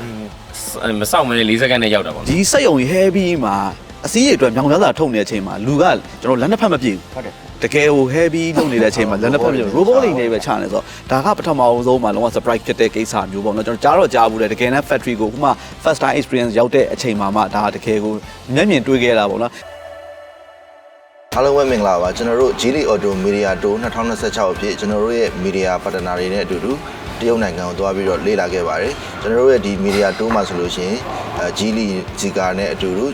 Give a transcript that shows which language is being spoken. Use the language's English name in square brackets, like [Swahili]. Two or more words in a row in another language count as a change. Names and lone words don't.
[Burmese] မစောင့်မဲနေ4စက္ကန့်နဲ့ရောက်တာပေါ့ ဒီစက်ရုံ heavy မှာအစည်းအတွေမြောင်များစွာထုတ်နေတဲ့အချိန်မှာလူကကျွန်တော်လက်နှစ်ဖက်မပြေဘူး ဟုတ်တယ် တကယ်ဟို heavy လုပ်နေတဲ့အချိန်မှာလက်နှစ်ဖက်မပြေဘူး robot တွေနဲ့ပဲချနေဆိုတော့ဒါကပထမအောင်ဆုံးမှာလုံးဝ surprise ဖြစ်တဲ့ကိစ္စမျိုးပေါ့နော်ကျွန်တော်ကြားဘူးလေတကယ်နဲ့ factory ကိုခုမှ [English] first time experience [Burmese] ရောက်တဲ့အချိန်မှာမှဒါတကယ်ကိုမျက်မြင်တွေ့ခဲ့တာပေါ့နော် အားလုံးပဲမင်္ဂလာပါကျွန်တော်တို့ Geely Auto Media Tour 2026အဖြစ်ကျွန်တော်တို့ရဲ့ [English] media partner [Burmese] တွေနဲ့အတူတူတရုတ်နိုင်ငံကိုသွားပြီးတော့လေ့လာခဲ့ပါတယ်ကျွန်တော်တို့ရဲ့ဒီ [English] media tour [Burmese] မှာဆိုလို့ရှိရင်Geely Zeekr နဲ့အတူတူ